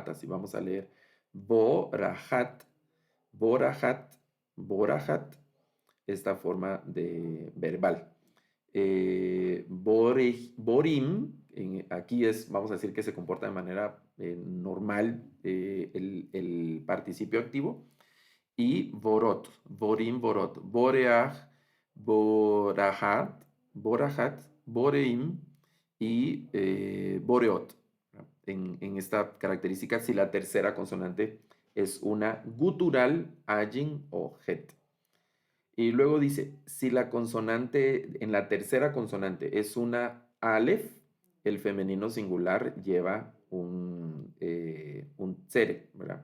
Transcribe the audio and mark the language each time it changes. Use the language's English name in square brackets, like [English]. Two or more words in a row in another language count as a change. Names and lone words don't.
[Spanish] Y vamos a leer [Hebrew] בורחת, בורחת, בורחת, [Spanish] esta forma de verbal. Borim, aquí vamos a decir que se comporta de manera normal el participio activo. [Hebrew] Y בורות, בורים, בורות, בורח, בורחת, בורחת, בוראים y boreot. En esta característica, si la tercera consonante es una gutural, ayin o het. Y luego dice, si la consonante, en la tercera consonante es una alef, el femenino singular lleva un tsere, ¿verdad?